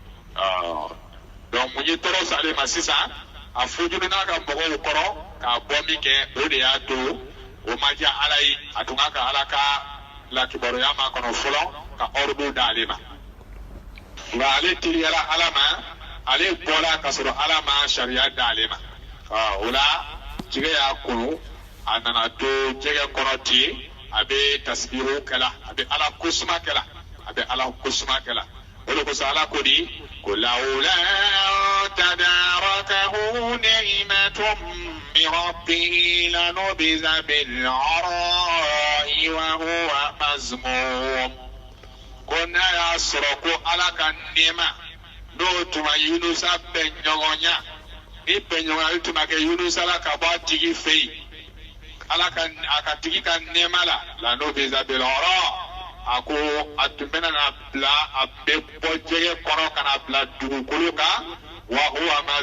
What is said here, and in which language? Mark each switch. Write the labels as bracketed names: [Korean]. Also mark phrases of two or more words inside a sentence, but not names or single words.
[Bambara] donc mun ye tɔɔrɔ s'ale ma sisan a fojuru n'a ka mɔgɔw kɔrɔ k'a bɔ min kɛ o de y'a to o ma diya ala ye a tun ka ala ka lakibaruya ma kɔnɔ fɔlɔ ka ordre d'ale ma nka ale teliyara ala ma ale bɔra ka sɔrɔ ala ma sariya d'ale ma o la jɛgɛ y'a kunu a nana to jɛgɛ kɔrɔ ten a bɛ tasbihu kɛla a bɛ ala kosuma kɛla o de kosɔn ala ko di ko [Arabic] لولا تداركه نعمة من ربه لنبذ بالعراء وهو مذموم [Bambara] ko n'a y'a sɔrɔ ko ala ka nɛɛma n'o tuma Yunusa bɛ ɲɔgɔnya ni bɛnɲɔgɔnya tuma kɛ Yunusa la ka bɔ a tigi fɛ yen ala ka a ka tigi ka nɛɛma la n'o bɛ zabilɔrɔ a ko a tun bɛ na bila a bɛ bɔ jɛgɛ kɔnɔ ka na bila dugukolo kan [Arabic] وهو